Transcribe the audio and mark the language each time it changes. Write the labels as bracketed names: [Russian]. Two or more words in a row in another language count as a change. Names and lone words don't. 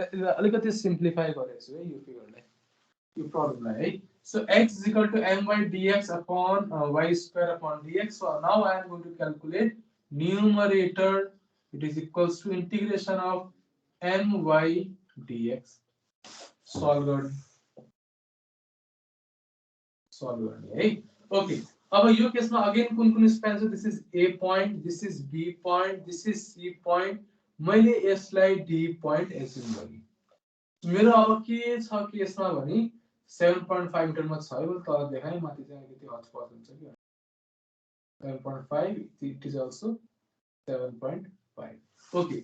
[Nepali] अलिकति सिम्प्लिफाई गरेको छु है यो फिगरलाई, यो प्रब्लमलाई है. [English] So x is equal to m by dx upon y square upon dx. So now I am going to calculate numerator. It is equals to integration of my dx. [Nepali] Solve गर्ने है. Okay. अब यो केसमा अगेन कुन स्प्यान छ. [English] this is A point, this is B point, this is C point. [Nepali] मैले यसलाई [English] D point [Nepali] एज्युम गरे. मेरो अब के छ केसमा भने 7.5 मिटरमा छ है. मैले तल देखाएँ, माथि चाहिँ अलिकति हचपच हुन्छ कि 7.5. [English] it is also 7.5. okay.